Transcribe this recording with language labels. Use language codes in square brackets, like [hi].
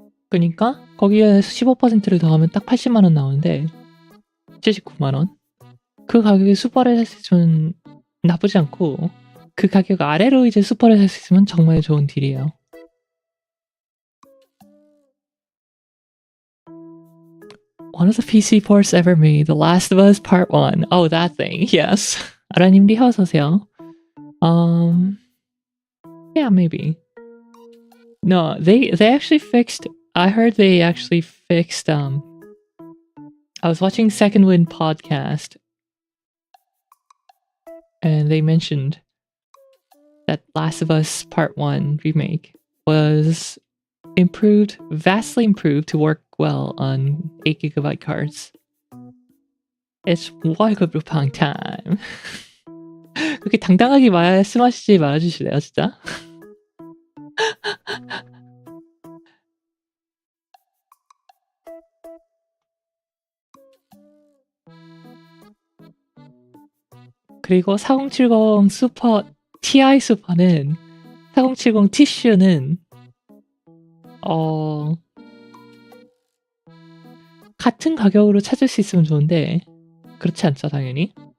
[ko] 그러니까 거기에 15%를 더하면 딱 80만 원 나오는데 79만 원. 그 가격에 슈퍼를 살 수 있으면 나쁘지 않고 그 가격 아래로 이제 슈퍼를 살 수 있으면 정말 좋은 딜이에요. [en] One of the PC ports ever made, The Last of Us Part 1. Oh, that thing. Yes. [ko] 아라님 리 어서오세요. [en] Yeah, maybe. No, they actually fixed. I heard they actually fixed. I was watching Second Wind podcast, and they mentioned that Last of Us Part 1 remake was improved, vastly improved to work well on 8GB cards. It's 월급루팡 time. [ko] 그렇게 당당하게 말씀하시지 말아주실래요, 진짜? 그리고 4070 슈퍼 TI 슈퍼는 4070 티슈는 같은 가격으로 찾을 수 있으면 좋은데 그렇지 않죠, 당연히.